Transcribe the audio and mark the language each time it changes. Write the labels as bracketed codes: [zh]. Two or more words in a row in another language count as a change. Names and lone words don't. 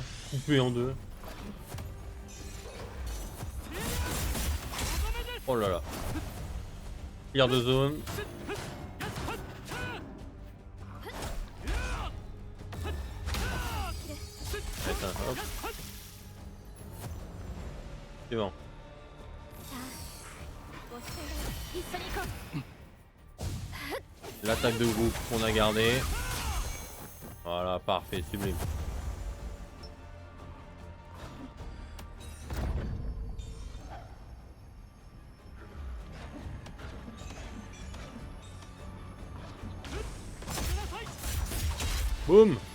[fr] Coupé en deux. Oh là là. Clear de zone. Attends, hop. C'est bon. [ja] ご出演だよ一緒に行こう [fr] L'attaque de groupe qu'on a gardée. Voilà, parfait, sublime. Boum.